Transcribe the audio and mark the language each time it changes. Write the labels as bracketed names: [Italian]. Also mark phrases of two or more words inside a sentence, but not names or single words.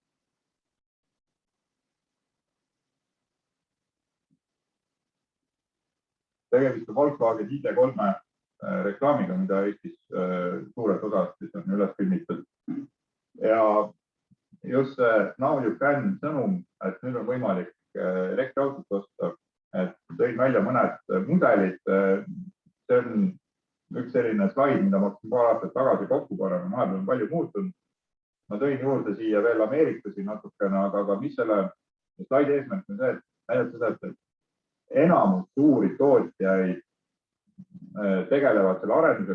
[Estonian] Tegemist on Volkswagen ID3 reklaamiga, mida Eestis suurelt osast on üles filmitud. Ja just see [English] now you can [Estonian] sõnum, et nüüd on võimalik elektriautot osta, et tõin välja mõned mudelid. See on üks selline slaid, mida ma hakkasin paar aastat tagasi kokku panema, vahepeal on palju muutunud. Ma tõin juurde siia veel ameeriklasi natukene, aga mis selle slaidi eesmärk on see, et näidata seda, et enamus suuri tootjaid tegelevad selle arendusega.